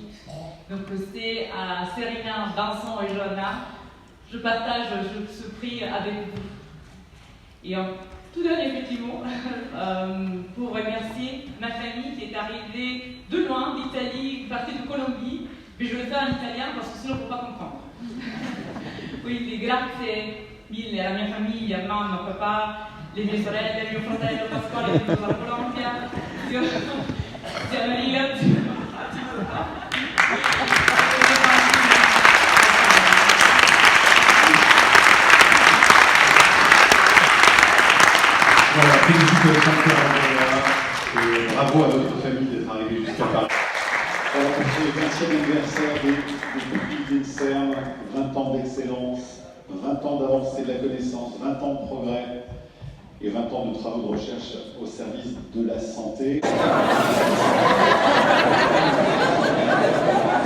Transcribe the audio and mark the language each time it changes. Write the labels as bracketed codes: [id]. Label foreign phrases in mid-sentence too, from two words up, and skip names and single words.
[fr] Donc c'est à Serena, Vincent et Johanna, je partage ce prix avec vous. Et en tout dernier, effectivement, pour remercier ma famille qui est arrivée de loin, d'Italie, partie de Colombie, mais je le fais en italien parce que sinon on ne peut pas comprendre. [it] Quindi grazie mille alla mia famiglia, mamma, papà, le mie sorelle, mio fratello Pasquale che è dalla Colombia, zia Maria, [fr] Voilà, félicitations et bravo à votre famille d'être arrivée jusqu'à Paris. Voilà, c'est le 20e anniversaire du prix d'INSERM, 20 ans d'excellence, 20 ans d'avancée de la connaissance, 20 ans de progrès et 20 ans de travaux de recherche au service de la santé.